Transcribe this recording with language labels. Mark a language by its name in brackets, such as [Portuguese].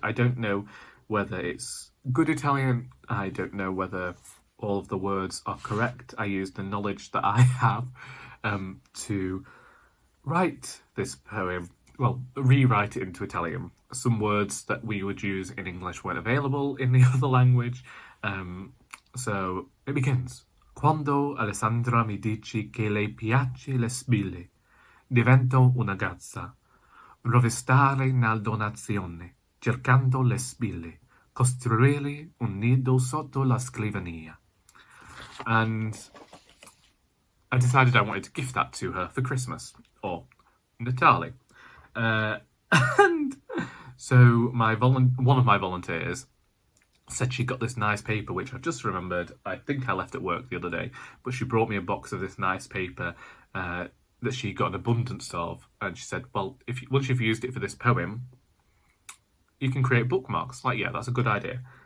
[English] I don't know whether it's good Italian, I don't know whether all of the words are correct. I used the knowledge that I have to write this poem, well, rewrite it into Italian. Some words that we would use in English weren't available in the other language. So it begins. [Italian] Quando Alessandra mi dici che le piace le spille, divento una gazza, rovistare nella nazione, cercando le spille, costruire un nido sotto la scrivania. [English] And I decided I wanted to gift that to her for Christmas, or Natale. And so one of my volunteers said she got this nice paper, which I've just remembered, I think I left at work the other day, but she brought me a box of this nice paper that she got an abundance of, and she said, well, once you've used it for this poem, you can create bookmarks. Like, yeah, that's a good idea.